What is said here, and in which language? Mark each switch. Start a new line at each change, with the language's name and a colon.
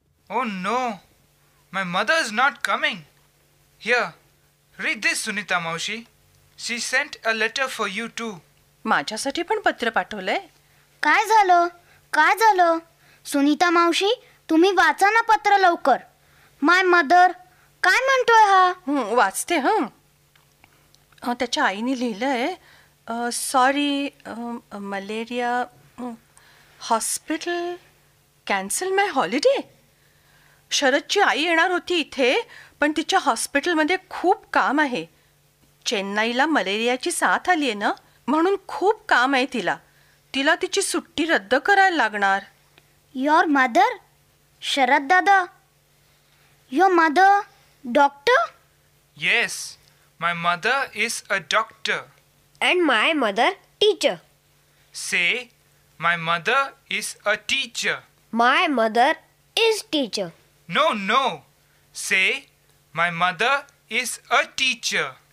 English: Oh no, my mother is not coming. Here, read this, Sunita Maushi. She sent a letter for you too.
Marathi: माझ्यासाठी पण पत्र पाठवलंय. काय झालं? सुनीता मावशी, तुम्ही वाचा ना पत्र लवकर.
English: my mother,
Marathi: काय म्हणतोय हा? वाचते हं. त्याच्या आईने लिहिलंय,
English: Sorry, malaria, hospital, cancel my holiday.
Marathi: शरदची आई येणार होती इथे, पण तिच्या हॉस्पिटलमध्ये खूप काम आहे. चेन्नईला मलेरियाची साथ आली आहे ना, म्हणून खूप काम आहे तिला. तिची सुट्टी रद्द करायला लागणार.
English: Your mother? Sharad दादा, your mother doctor? Yes, my mother is a doctor. And my mother teacher. Say, my mother is a teacher. My mother is teacher. No. Say, my mother is a teacher.